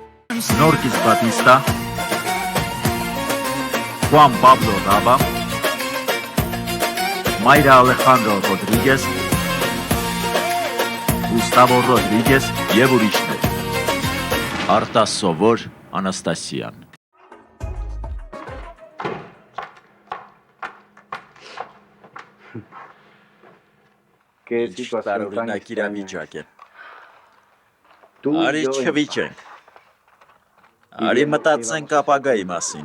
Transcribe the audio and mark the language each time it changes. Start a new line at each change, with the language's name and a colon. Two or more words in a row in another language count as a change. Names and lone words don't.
Armenian: Snorkis Batista, Juan Pablo Raba, Mayra Alejandro Rodríguez, Gustavo Rodríguez եւ ուրիշներ։ Արտասովոր Անաստասիան։ Տարօրինակ իրավիճակ է։ Արի չվիճենք։ Արի մտածենք ապագայի մասին։